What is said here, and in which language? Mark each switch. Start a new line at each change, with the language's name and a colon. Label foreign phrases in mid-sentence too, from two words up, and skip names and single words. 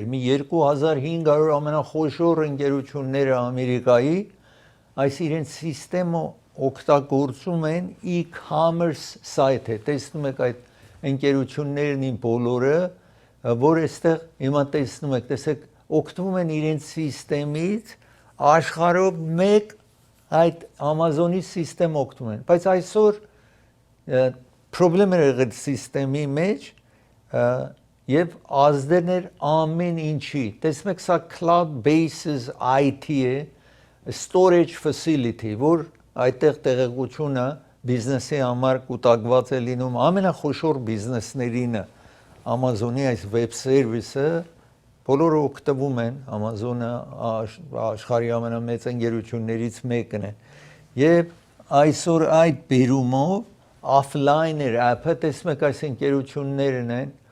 Armenian: մի 2500 ամենախոշոր ընկերությունները Ամերիկայի, այս իրենց սիստեմը օգտագործում են
English: e-commerce site
Armenian: է, տեսնում եք այդ ընկերություններն են բոլորը, որ այստեղ հիմա տեսնում եք, տեսեք, օգտվում են իրենց սիստեմից, աշխարհով մեկ այդ Amazon-ի սիստեմ օգտվում են, բայց այսօր խնդիրներ էր եղել սիստեմի մեջ եւ ազդել էր ամեն ինչի, տեսնում եք, սա
English: cloud-based IT
Armenian: է,
English: storage facility,
Armenian: որ այդտեղ տեղեկությունը բիզնեսի համար կուտակված է լինում ամենախոշոր բիզնեսներինը Amazon-ի այս
English: web service-
Armenian: ը բոլորը օգտվում են Amazon-ը աշխարհի ամենամեծ ընկերություններից մեկն է եւ այսօր այդ բերումով
English: offline app-
Armenian: ը տեսնում եք այս ընկերություններն են